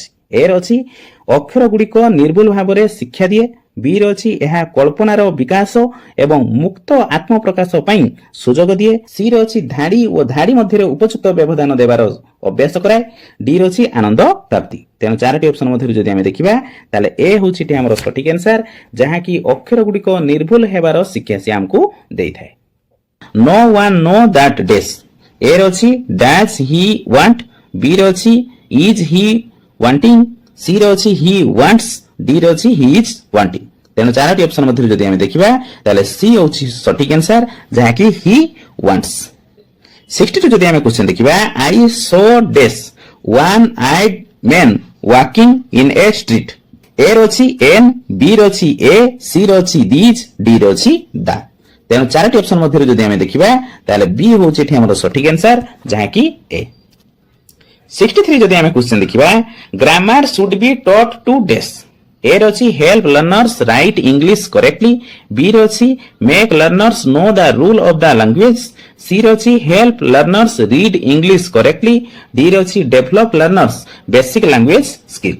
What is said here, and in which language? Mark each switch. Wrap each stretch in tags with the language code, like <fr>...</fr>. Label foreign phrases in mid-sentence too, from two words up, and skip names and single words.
<or>ଏ ର ଅଛି ଅକ୍ଷର ଗୁଡ଼ିକ ନିର୍ଭୁଲ ଭାବରେ ଶିକ୍ଷା ଦିଏ, ବି ର ଅଛି ଏହା କଳ୍ପନାର ବିକାଶ ଏବଂ ମୁକ୍ତ ଆତ୍ମପ୍ରକାଶ ପାଇଁ ସୁଯୋଗ ଦିଏ, ସି ର ଅଛି ଧାଡ଼ି ଓ ଧାଡ଼ି ମଧ୍ୟରେ ଉପଯୁକ୍ତ ବ୍ୟବଧାନ ଦେବାର ଅଭ୍ୟାସ କରାଏ, ଡି ର ଅଛି ଆନନ୍ଦ ପ୍ରାପ୍ତି। ତେଣୁ ଚାରୋଟି ଅପସନ ମଧ୍ୟରୁ ଯଦି ଆମେ ଦେଖିବା ତାହେଲେ ଏ ହେଉଛି ଏଠି ଆମର ସଠିକ ଆନ୍ସର, ଯାହାକି ଅକ୍ଷର ଗୁଡ଼ିକ ନିର୍ଭୁଲ ହେବାର ଶିକ୍ଷା ସେ ଆମକୁ ଦେଇଥାଏ।</or> <en>No one know that dash,</en> <or>ଏ ର ଅଛି</or> <en>dash he want,</en> <or>ବି ର ଅଛି</or> <en>is he wanting,</en> <or>ସି ର ଅଛି</or> <en>he wants,</en> <or>ଡି ର ଅଛି</or> <en>he is wanting।</en> <or>ତେଣୁ ଚାରୋଟି ଅପସନ ମଧ୍ୟରୁ ଯଦି ଆମେ ଦେଖିବା ତାହେଲେ ସି ହେଉଛି ସଠିକ ଆନ୍ସର, ଯାହାକି</or> <en>he wants।</en> <or>62 ଯଦି ଆମେ କ୍ୱେଶ୍ଚନ ଦେଖିବା,</or> <en>I saw dash one eyed man walking in a street,</en> <or>ଏ ର ଅଛି n, ବି ର ଅଛି a, ସି ର ଅଛି these, ଡି ର ଅଛି the। ତେଣୁ ଚାରୋଟି ଅପସନ ମଧ୍ୟରୁ ଯଦି ଆମେ ଦେଖିବା ତାହେଲେ ବି ହେଉଛି ଏଠି ଆମର ସଠିକ ଆନ୍ସର, ଯାହାକି ଏ।</or> <en>63</en> <or>ଯଦି ଆମେ କ୍ୱେଶ୍ଚନ ଦେଖିବା,</or> <en>grammar should be taught to des,</en> <or>ଏ ର ଅଛି</or> <en>help learners write English correctly,</en> <or>ବି ର ଅଛି</or> <en>make learners know the rule of the language,</en> <or>ସି ର ଅଛି</or> <en>help learners read English correctly,</en> <or>ଡି ର ଅଛି</or> <en>develop learners basic language skill.</en>